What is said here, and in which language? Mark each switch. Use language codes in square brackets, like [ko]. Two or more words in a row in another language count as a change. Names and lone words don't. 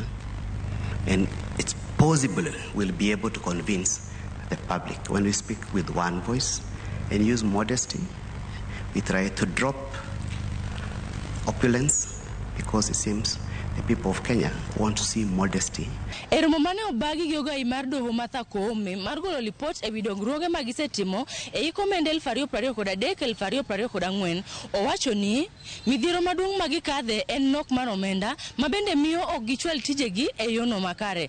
[en] And it's possible we'll be able to convince the public. When we speak with one voice and use modesty, we try to drop opulence because it seems the people of Kenya want to see modesty. [luo] Eromo mane obagi gi ogai mar doho Martha Koome mar golo lipot ewi dongruoge ma gisetimo e hik omenda 2023-2024 owacho ni midhiero maduong' ma gikadhe en nok mar omenda ma bende miyo ok gichwal tijegi e yono makare.